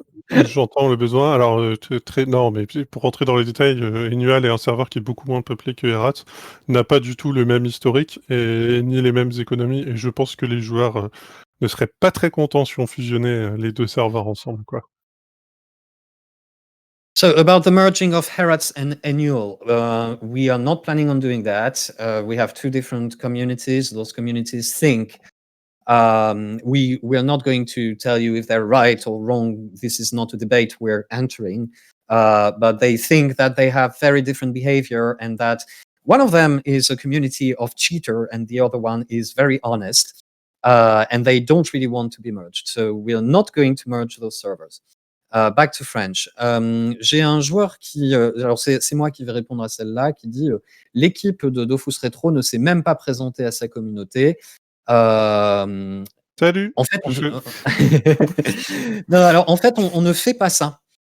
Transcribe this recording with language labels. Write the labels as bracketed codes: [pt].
[fr] J'entends le besoin. Alors, non, mais pour rentrer dans les détails, Enual est un serveur qui est beaucoup moins peuplé que Erats, n'a pas du tout le même historique et ni les mêmes économies, et je pense que les joueurs ne seraient pas très contents si on fusionnait les deux serveurs ensemble, quoi. [en] So about the merging of Herats and Enual, we are not planning on doing that. We have two different communities. Those communities think We're not going to tell you if they're right or wrong. This is not a debate we're entering. But they think that they have very different behavior, and that one of them is a community of cheater and the other one is very honest. And they don't really want to be merged. So we're not going to merge those servers. Back to French. [fr] J'ai un joueur qui, alors c'est moi qui vais répondre à celle-là, qui dit l'équipe de Dofus Retro ne s'est même pas présentée à sa communauté. Salut. En fait, non, alors en fait, on ne fait pas ça.